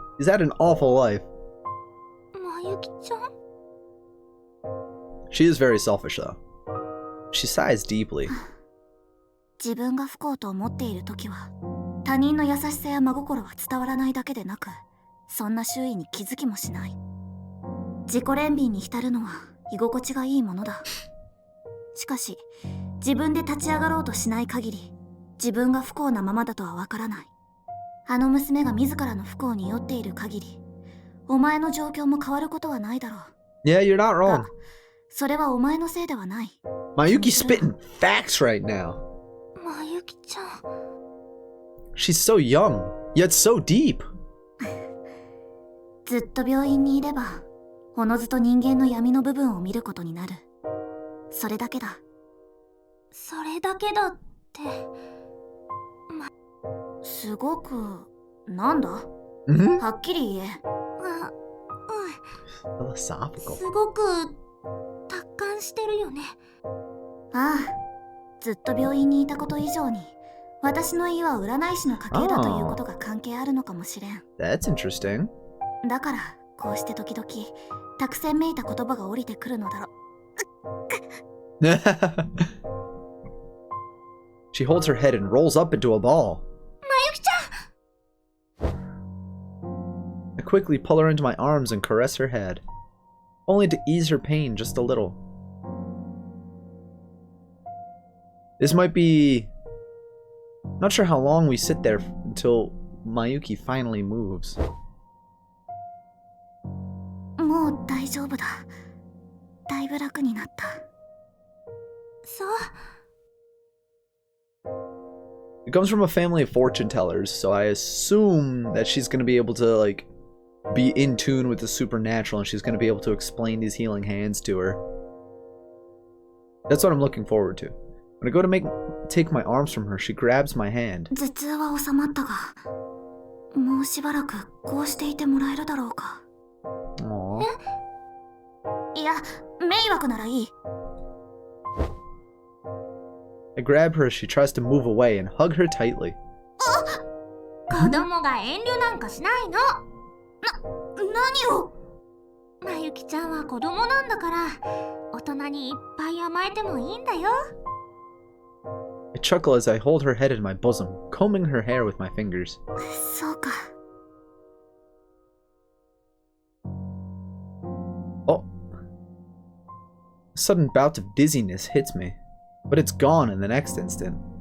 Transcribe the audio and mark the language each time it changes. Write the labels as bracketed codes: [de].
[en] She's had an awful life. [ja] まゆきちゃん？ [en] She is very selfish, though. She sighs deeply. [ja] 自分が不幸と思っているときは、他人の優しさや真心は伝わらないだけでなく、そんな周囲に気づきもしない。自己憐憫に浸るのは居心地がいいものだ。しかし、自分で立ち上がろうとしない限り、自分が不幸なままだとはわからない。あの娘が自らの不幸に酔っている限り、お前の状況も変わることはないだろう。 [en] Yeah, you're not wrong. [ja] それはお前のせいではない。 [en] Mayuki's spitting facts right now. まゆきちゃん。 She's so young, yet so deep. [ja] ずっと病院にいれば、おのずと人間の闇の部分を見ることになる。それだけだ。それだけだって。すごく、なんだ？はっきり言え。 [en] Philosophical. [ja] すごく、達観してるよね。ああ、ずっと病院にいたこと以上に、私の家は占い師の家系だということが関係あるのかもしれん。 [en] That's interesting. [ja] だから、こうして時々、たくさんめいた言葉が降りてくるのだろ。 [en] She holds her head and rolls up into a ball. [ja] まゆきちゃん! [en] I quickly pull her into my arms and caress her head, only to ease her pain just a little. This might be... Not sure how long we sit there until Mayuki finally moves. [ja] もう大丈夫だ。だいぶ楽になった。そう。 [en] It comes from a family of fortune tellers, so I assume that she's gonna be able to, like, be in tune with the supernatural and she's gonna be able to explain these healing hands to her. That's what I'm looking forward to. When I go to take my arms from her, she grabs my hand. [ja] 頭痛は収まったが、もうしばらくこうしていてもらえるだろうか。 Aww. いや、迷惑ならいい。 [en] I grab her as she tries to move away and hug her tightly. [ja] 子供が遠慮なんかしないの。何を？まゆきちゃんは子供なんだから、大人にいっぱい甘えてもいいんだよ。 [en] I chuckle as I hold her head in my bosom, combing her hair with my fingers. [ja] そうか。 Oh. [en] A sudden bout of dizziness hits me, but it's gone in the next instant.